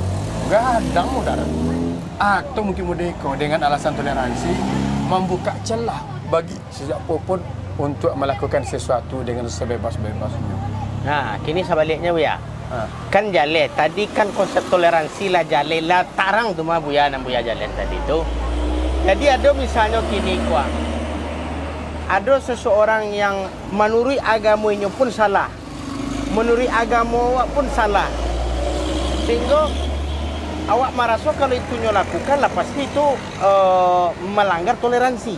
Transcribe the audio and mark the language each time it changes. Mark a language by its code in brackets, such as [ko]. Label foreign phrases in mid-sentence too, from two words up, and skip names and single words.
[min] Gadang mudah. [id] Atau mungkin Merdeka dengan alasan toleransi membuka celah bagi sesiapa pun untuk melakukan sesuatu dengan sebebas-bebasnya. [min] Nah, kini sebaliknya Buya. Ha. Kan jale, tadi kan konsep toleransi lah jale lah tarang tu mah Buya dan Buya jale tadi tu. [id] Jadi ada misalnya kini kuah. Ada seseorang yang menurut agamanya pun salah. Menurut agama awak pun salah. Sehingga awak merasa kalau itu lakukan lah pasti itu melanggar toleransi.